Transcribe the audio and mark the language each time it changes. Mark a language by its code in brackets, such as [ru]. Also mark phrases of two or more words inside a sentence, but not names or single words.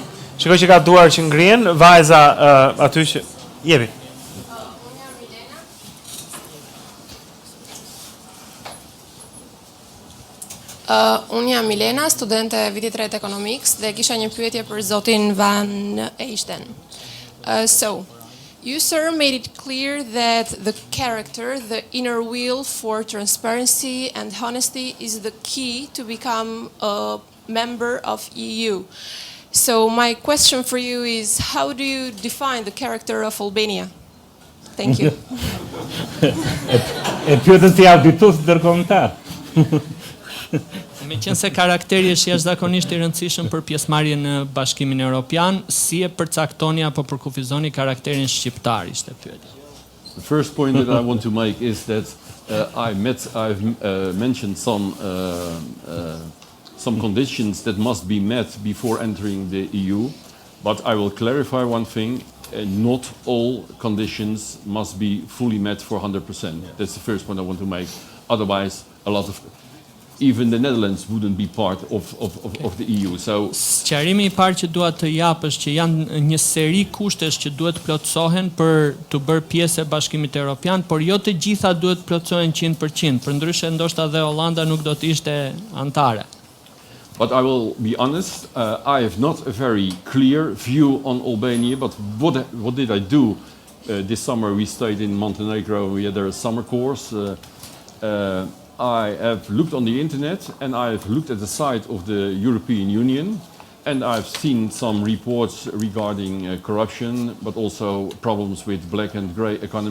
[sq] Shikoj që ka duar që ngrihen, vajza aty që jepi. Unë jam Milena, studente e vitit 3 Economics dhe kisha një pyetje për zotin Van Eijsden. [en] So, you, sir, made it clear that the character, the inner will for transparency and honesty is the key to become a member of EU. So my question for you is, how do you define the character of Albania? Thank you. [sq] E pyetën si auditus ndërkombëtar. Me qenë se karakteri është jashtëzakonisht I rëndësishëm për pjesëmarrjen në Bashkimin Evropian, si e përcaktoni apo përkufizoni karakterin shqiptar, ishte pyetja. [en] The first point that I want to make is that I've mentioned some conditions that must be met before entering the EU, but I will clarify one thing, not all conditions must be fully met for 100%. That's the first point I want to make. Otherwise, even the Netherlands wouldn't be part of the EU. So [sq] sqarimi I parë që dua të jap është që janë një seri kushtesh që duhet plotësohen për të bërë pjesë e Bashkimit Evropian, por jo të gjitha duhet plotësohen 100%. Përndryshe ndoshta dhe Holanda nuk do të ishte antare. [en] But I will be honest, I have not a very clear view on Albania, but what did I do? This summer we stayed in Montenegro, we had a summer course. I have looked on the internet and I have looked at the site of the European Union, and I've seen some reports regarding corruption, but also problems with black and grey economy.